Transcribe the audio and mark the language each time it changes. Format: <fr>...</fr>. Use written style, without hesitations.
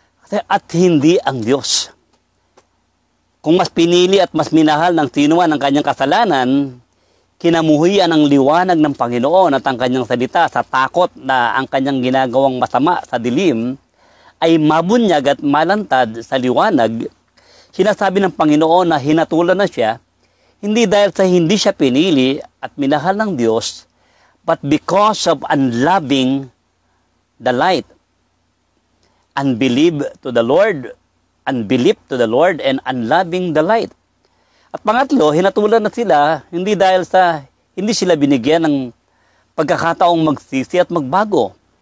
<tl>at hindi ang Diyos. Kung mas pinili at mas minahal ng sinuman ang kanyang kasalanan, kinamuhian ang liwanag ng Panginoon at ang kanyang salita sa takot na ang kanyang ginagawang masama sa dilim ay mabunyag at malantad sa liwanag, sinasabi ng Panginoon na hinatulan na siya, hindi dahil sa hindi siya pinili at minahal ng Diyos,</tl> <en>but because of unloving the light. Unbelief to the Lord, unbelief to the Lord, and unloving the light.</en> <tl>At pangatlo, hinatulan na sila, hindi dahil sa hindi sila binigyan ng pagkakataong magsisi at magbago.</tl>